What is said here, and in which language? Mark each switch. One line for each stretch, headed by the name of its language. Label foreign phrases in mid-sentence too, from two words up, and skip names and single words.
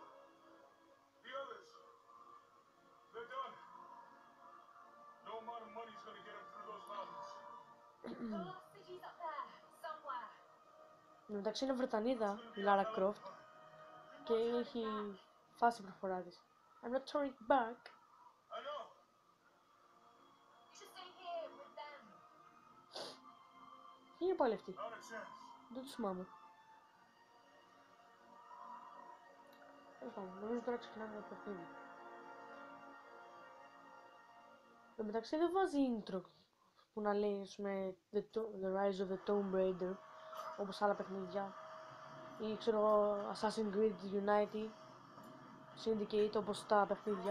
Greek: Εντάξει είναι Βρετανίδα η Λάρα Κρόφτ και έχει φάση προφορά της.
English: I'm not turning back.
Greek: Τι είναι πάλι αυτή? Δεν τους θυμάμαι. Νομίζω τώρα ξεκινάμε το παιχνίδι. Εν μεταξύ δεν βάζει intro που να λέει The Rise of the Tomb Raider όπως άλλα παιχνίδια ή ξέρω εγώ Assassin's Creed Unity, Syndicate όπως τα παιχνίδια.